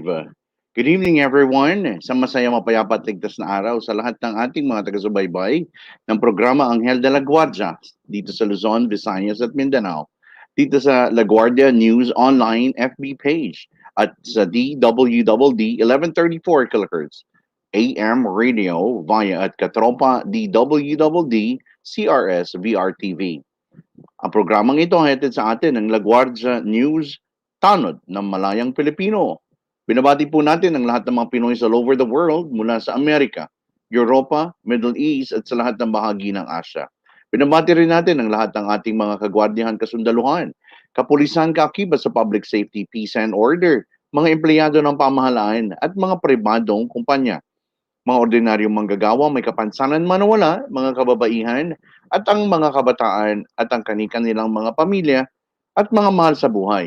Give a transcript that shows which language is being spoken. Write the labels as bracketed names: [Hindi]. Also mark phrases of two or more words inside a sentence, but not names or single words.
[English] Good evening, everyone. [Filipino] Sa masaya, mapayapa at ligtas na araw sa lahat ng ating mga taga-subaybay ng programa Anghel de la Guardia dito sa Luzon, Visayas at Mindanao. Dito sa La Guardia News Online FB page at sa DWDD 1134 kHz AM radio via at Katropa DWDD CRS VRTV. Ang programang ito ay hatid sa atin ng La Guardia News Tanod ng Malayang Pilipino. Binabati po natin ang lahat ng mga Pinoy [English] all over the world [Filipino] mula sa Amerika, Europa, Middle East at sa lahat ng bahagi ng Asia. Binabati rin natin ang lahat ng ating mga kagwardiyahan kasundaluhan, kapulisan kaakibat sa [English] public safety, peace and order, [Filipino] mga empleyado ng pamahalaan at mga pribadong kumpanya. Mga ordinaryong manggagawa may kapansanan man o wala, mga kababaihan at ang mga kabataan at ang kanilang mga pamilya at mga mahal sa buhay.